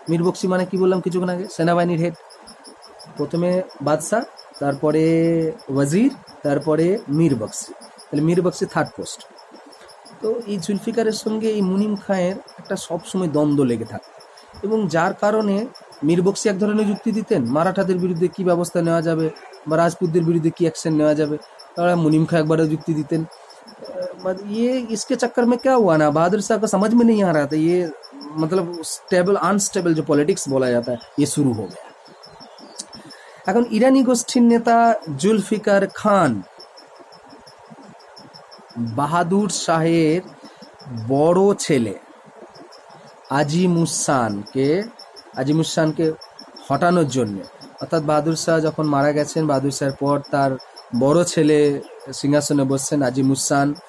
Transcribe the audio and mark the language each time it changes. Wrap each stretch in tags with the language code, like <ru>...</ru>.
<bn>মীর বক্সি মানে কি বললাম কিছুক্ষণ আগে, সেনাবাহিনীর হেড। প্রথমে বাদশাহ, তারপরে ওয়াজির, তারপরে মীর বক্সি। তাহলে মীর বক্সি 3rd পোস্ট। তো এই জুলফিকারের সঙ্গে এই মুনিম খাঁয়ের একটা সবসময় দ্বন্দ্ব লেগে থাকত, এবং যার কারণে মীর বক্সি এক ধরনের যুক্তি দিতেন মারাঠাদের বিরুদ্ধে কি ব্যবস্থা নেওয়া যাবে বা রাজপুতদের বিরুদ্ধে কি অ্যাকশন নেওয়া যাবে।</bn> <hi>তারা मुनीम खां एक बार युक्ति देते हैं। ये इसके चक्कर में क्या हुआ ना, बहादुर शाह को समझ में नहीं आ रहा था, ये मतलब स्टेबल अनस्टेबल जो पॉलिटिक्स बोला जाता है ये शुरू हो गया।</hi> <bn>এখন ইরানি গোষ্ঠীর নেতা জুলফিকার খান বাহাদুর শাহের বড় ছেলে আজিমুসানকে হটানোর জন্য, অর্থাৎ বাহাদুর শাহ যখন মারা গেছেন, বাহাদুর শাহের পর তার বড় ছেলে সিংহাসনে বসছেন আজিমুসান।</bn>